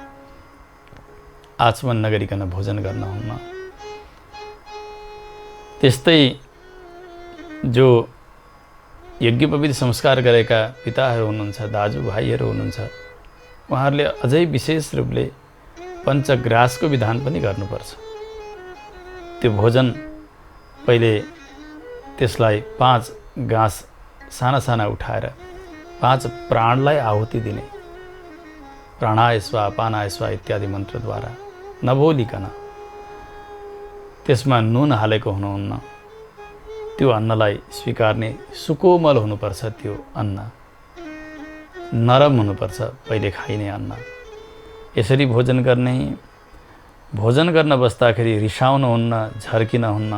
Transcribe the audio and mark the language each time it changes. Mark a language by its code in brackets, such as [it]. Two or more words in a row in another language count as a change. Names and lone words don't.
[ne] आचमन नगरिकन भोजन गर्न हुन्न। त्यस्तै जो यज्ञोपवीत संस्कार गरेका पिताहरू हुनुहुन्छ, दाजुभाइहरू हुनुहुन्छ, उहाँहरूले अझै विशेष रूपले पञ्चग्रासको विधान पनि गर्नुपर्छ। त्यो भोजन पहिले त्यसलाई 5 गाँस साना साना उठाएर 5 प्राणलाई आहुति दिने, [sa] प्राणाय स्वाहा, पानाय स्वाहा [ne] इत्यादि मन्त्रद्वारा नभोलिकन। त्यसमा नुन हालेको हुनुहुन्न। त्यो अन्नलाई स्वीकार्ने, सुकोमल हुनुपर्छ। त्यो अन्न नरम हुनुपर्छ, पहिले खाइने अन्न। यसरी भोजन गर्ने। भोजन गर्न बस्दाखेरि रिसाउनु हुन्न, झर्किन हुन्न।